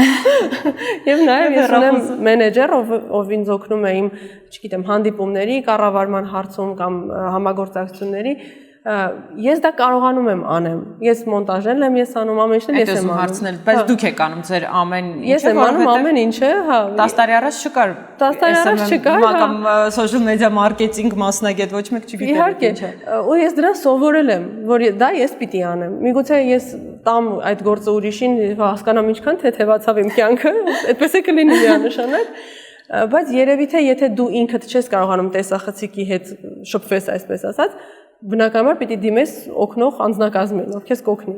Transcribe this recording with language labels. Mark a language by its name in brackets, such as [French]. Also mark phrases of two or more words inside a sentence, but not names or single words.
[Armenian] Եվ նաև ես ունեմ մենեջեր, ով ինձ օգնում է իմ, չգիտեմ, հանդիպումների, կառավարման հարցում կամ համագործակցությունների ես դա կարողանում եմ անեմ։ Ես մոնտաժել եմ, ես անում ամեն ինչն ես եմ անում։ Բայց դուք եք անում ձեր ամեն ինչը, ես եմ անում ամեն ինչը, հա։ 10 տարի առաջ չկար։ 10 տարի առաջ չկար, հա։ Կամ [English] social media marketing [Armenian] մասնագետ ոչ մեկ չգիտեր։ Իհարկե, ու ես դրան սովորել եմ, որ դա ես պիտի անեմ։ Միգուցե ես տամ այդ գործը ուրիշին, հասկանամ ինչքան թեթևացավ իմ կյանքը, այդպես է կլինի միանշանակ։ Բայց երևի թե եթե դու ինքդ չես կարողանում տեսախցիկի հետ շփվես, այսպես ասած, բնականաբար պիտի դիմես օգնող անձնակազմին, ով քեզ կօգնի։